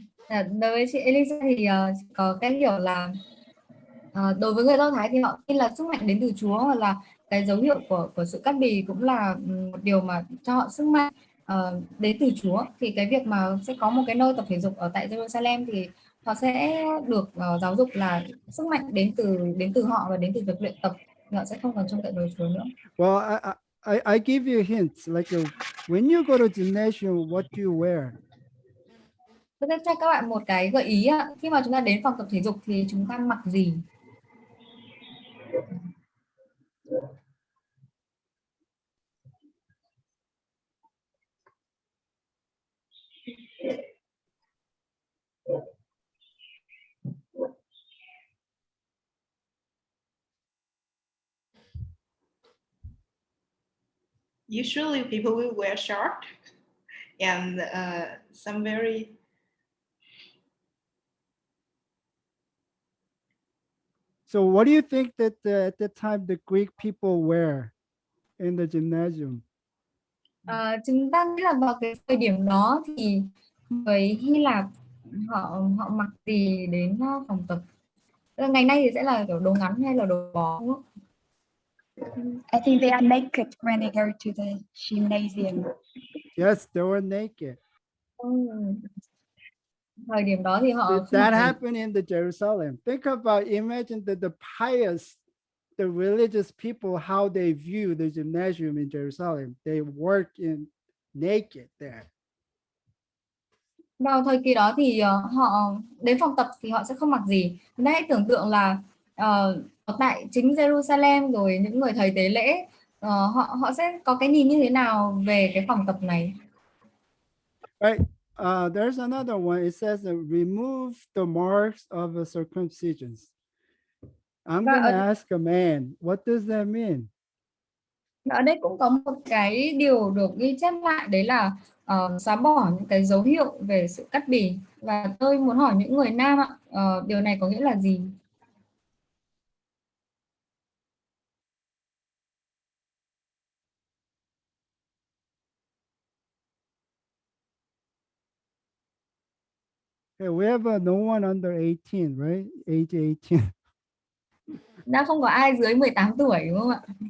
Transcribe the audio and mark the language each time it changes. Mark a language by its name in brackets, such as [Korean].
[Vietnamese] Đối với chị Elisa thì có cái hiểu là đối với người Do Thái thì họ tin là sức mạnh đến từ Chúa, hoặc là cái dấu hiệu của sự cắt bì cũng là một điều mà cho họ sức mạnh đến từ Chúa. Thì cái việc mà sẽ có một cái nơi tập thể dục ở tại Jerusalem thì họ sẽ được giáo dục là sức mạnh đến từ họ và đến từ việc luyện tập, họ sẽ không còn trông cậy vào Chúa nữa. [English] Well, I give you hints, like when you go to gymnasium, what do you wear? [Vietnamese] Tôi sẽ cho các bạn một cái gợi ý ạ. Khi mà chúng ta đến phòng tập thể dục thì chúng ta mặc gì? [English] Usually people will wear short and some very So what do you think that at the time the Greek people wear in the gymnasium? Chúng ta nghĩ là vào cái thời điểm đó thì người Hy Lạp họ mặc gì đến phòng tập? [Vietnamese] Ngày nay thì sẽ là kiểu đồ ngắn hay là đồ bó? [English] I think they are naked when they go to the gymnasium. Yes, they were naked. [Vietnamese] Thời điểm đó thì họ [English] That happened in the Jerusalem. Think about, imagine the pious, the religious people, how they view the gymnasium in Jerusalem. They work in naked there. [Vietnamese] Vào thời kỳ đó thì họ đến phòng tập thì họ sẽ không mặc gì. Chúng ta hãy tưởng tượng là tại chính Jerusalem rồi những người thầy tế lễ họ sẽ có cái nhìn như thế nào về cái phòng tập này? [English] Right. There's another one. It says remove the marks of the circumcisions. I'm [Vietnamese] Và [English] gonna [Vietnamese] ở, [English] ask a man, what does that mean? [Vietnamese] ở đây cũng có một cái điều được ghi chép lại, đấy là xóa bỏ những cái dấu hiệu về sự cắt bì. Và tôi muốn hỏi những người nam ạ, điều này có nghĩa là gì? [English] Hey, we have no one under 18, right? Age 18. [Vietnamese] Đã không có ai dưới 18 tuổi đúng không ạ?